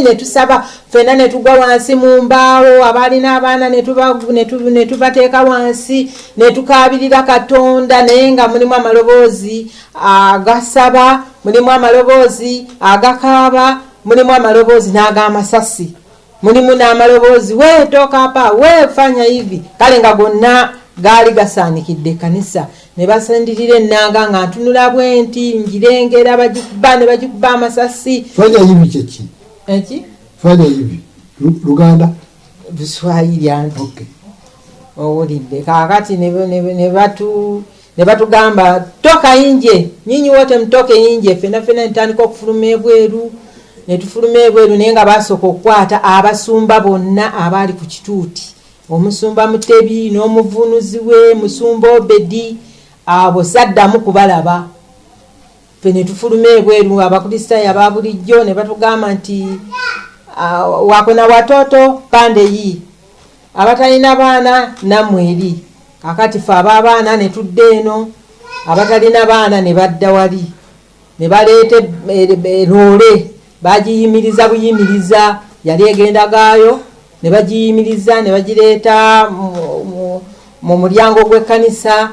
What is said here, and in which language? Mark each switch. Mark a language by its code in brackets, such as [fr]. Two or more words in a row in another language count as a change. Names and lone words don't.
[lg] Ne tusaba ffenna ne tugwa wansi mu mbaawo, abaalina abaana ne tubateeka wansi ne tukaabirira Katonda, naye nga mulimu amaloboozi agasaba, mulimu amaloboozi agakaaba, mulimu amaloboozi n'ag'amasasi, mulimu n'amaloboozi [sw] weetokapa weefanya hivi. [lg] Kale nga gonna gaali gasaanikidde ekkanisa. Ne basendirira ennanga nga ntunula bwenti njirengera bagikuba ne bagikuba amasasi. [sw] Fanya hivi kyeki? [lg] Eki? [sw] Fanya hivi. [lg] Luganda? Buswahili anti. Okay. Owulidde. Kaakati ne batugamba [sw] toka inje, nyinyi wote mtoke inje, [lg] fena ntandika okufuluma ebweru. Ne tufuluma ebweru naye nga basooka okukwata abasumba bonna abaali ku kituuti, omusumba Mutebi n'omuvunuzi we Musumba Obedi, abo saddamu kubalaba. Ffe ne tufuluma ebweru abakristaayo aba bulijjo ne batugamba nti [sw] wakona watoto pande yi, [lg] abatalina baana nammwe eri. Kakati ffe ab'abaana ne tudda eno, abatalina baana ne badda wali, ne baleeta loole bagiyimiriza buyimiriza, yali egenda gaayo, ne bagiyimiriza ne bagireeta mu mulyango gw'ekkanisa.